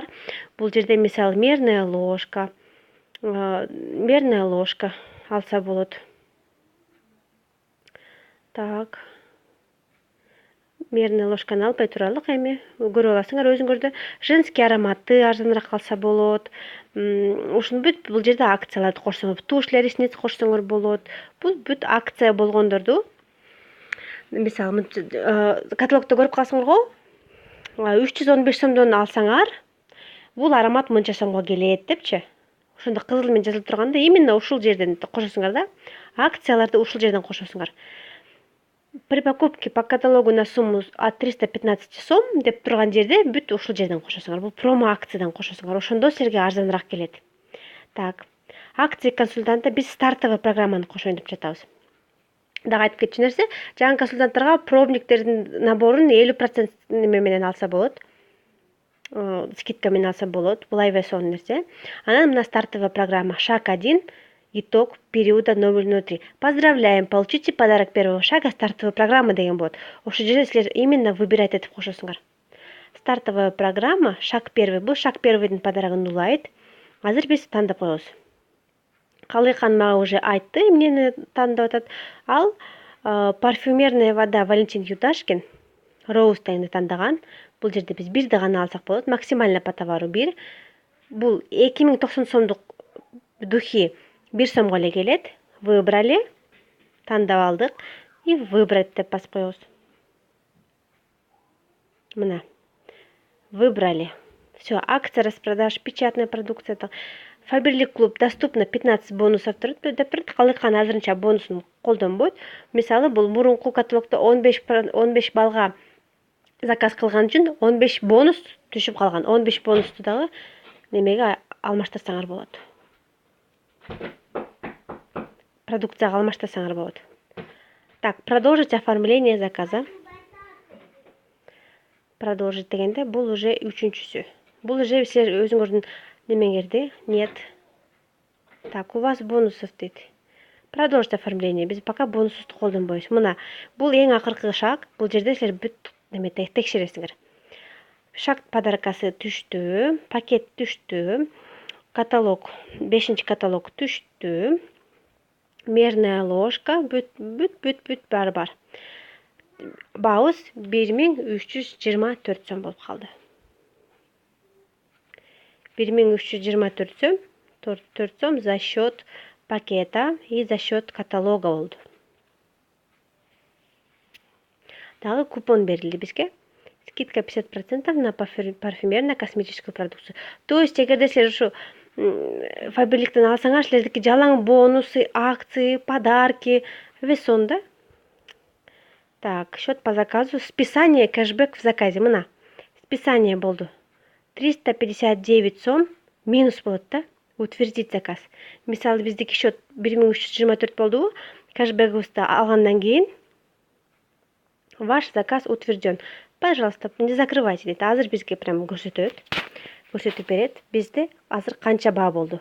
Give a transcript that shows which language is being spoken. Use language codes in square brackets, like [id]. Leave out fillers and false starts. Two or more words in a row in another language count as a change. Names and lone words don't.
[ky] Бул жерде мисалы [ru] мерная ложка [ky] алса болот. Так. [ru] Мерная ложканы [ky] албай туралык, эми көрүп аласыңар өзүңөрдө. [ru] Женский ароматы [ky] арзаныраак калса болот. Ушуну бүт бул жерде акцияларды кошсоңор, [ru] тушь для ресниц [ky] кошсоңор болот. Бул бүт акция болгондорду. Мисалы каталогдо көрүп калсаңарго, 315 сомдон алсаңар, бул аромат мынча сомго келет депчи. Ошондо кызыл менен жазылып турганда именно ушул жерден кошосуңар да. Акцияларды ушул жерден кошосуңар. [ru] При покупке по каталогу на сумму от 315 сом [ky] деп турган жерде бүт ушул жерден кошосуңар. Бул промо акциядан кошосуңар. Ошондо силерге арзаныраак келет. Так. [ru] Акция консультанта [ky] биз [ru] стартовый программаны [ky] кошоюн деп жатабыз. Дагы айтып кетчү нерсе, жаңы консультанттарга пробниктердин наборун 50% неме менен алса болот. Скидка менен алса болот. Бул айвесон нерсе. Анан мына [ru] стартовая программа. [ky] Шаг 1. [ru] Итог периода 003. Поздравляем, получите подарок первого шага стартовая программа [ky] деген болот. Ошол жерде силер [ru] именно выбирать [ky] этип кошосуңар. [ru] Стартовая программа, шаг 1. [ky] Бул шаг 1-дин подарогун улайт. Азыр биз тандап коебуз. Калыйкан мага уже айтты, эмнени тандап атат. Ал [ru] парфюмерная вода [ky] Валентин Юташкин Роуз дегенди тандаган. Бул жерде биз бирди гана алсак болот. [ru] Максимально по товару 1. [ky] Бул 2090 сомдук духи 1 сомго эле келет. Выбрали. Тандап алдык. [ru] И выбрать [ky] деп басып коебуз. Мына. Выбрали. [ru] Все, акция, распродаж, печатная продукция. Фаберлик клуб доступно 15 бонусов деп турат. [ky] Калыйкан азырынча бонусун колдонбойт. Мисалы бул мурунку каталогдо 15 балга заказ кылган үчүн 15 бонус түшүп калган. 15 бонусту дагы немеге алмаштырсаңар болот. Продукцияга алмаштырсаңар болот. [ru] Так, продолжить оформление заказа. [ky] Продолжить дегенде бул уже үчүнчүсү. Бул уже силер өзүңөрдүн немеңерди. [ru] Нет. Так, у вас бонусов дейт. Продолжить оформление. [ky] Биз пока бонусту колдонбойбуз. Мына бул эң акыркы шаг. Бул жерде силер бүт неме текшересиңер. Шаг подаркасы түштү, пакет түштү, каталог, 5-чи каталог түштү. [ru] Мерная ложка, [ky] бүт бар. Баабыз 1324 сом болуп калды. [ru] 1324 сом за счет пакета и за счет каталога болду. [ky] Дагы купон берилди бизге. [ru] Скидка 50% на парфюмерно-косметическую продукцию. То есть, [ky] эгерде силер ушу Фаберликтен алсаңар, силердики жалаң бонусы, [ru] акции, подарки, [ky] весон да? [ru] Так, счет по заказу, списание, кэшбэк в заказе. [ky] Мына, списание болду. 359 сом минус болот да. [ru] Утвердить заказ. [ky] Мисалы биздики счет 1324 болдубу. Кэшбэкибизди алгандан кийин [ru] ваш заказ утвержден. Пожалуйста, не закрывайте [ky] дейт. Азыр бизге прям көрсөтүп берет. Бизде азыр канча баа болду?